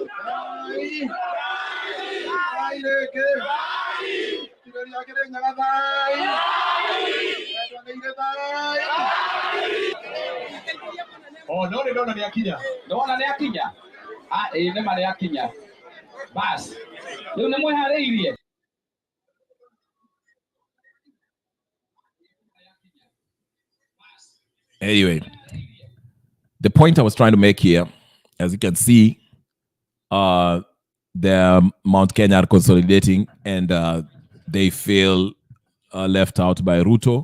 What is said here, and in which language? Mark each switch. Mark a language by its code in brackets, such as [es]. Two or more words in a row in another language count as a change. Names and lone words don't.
[en] Oh, no, [ki] ni akinya. Ndona nĩ akinya. Nĩ marĩ akinya. Bas. Rĩu nĩ mwĩharĩirie. [en] Anyway, the point I was trying to make here, as you can see, the Mount Kenya are consolidating, and they feel left out by Ruto.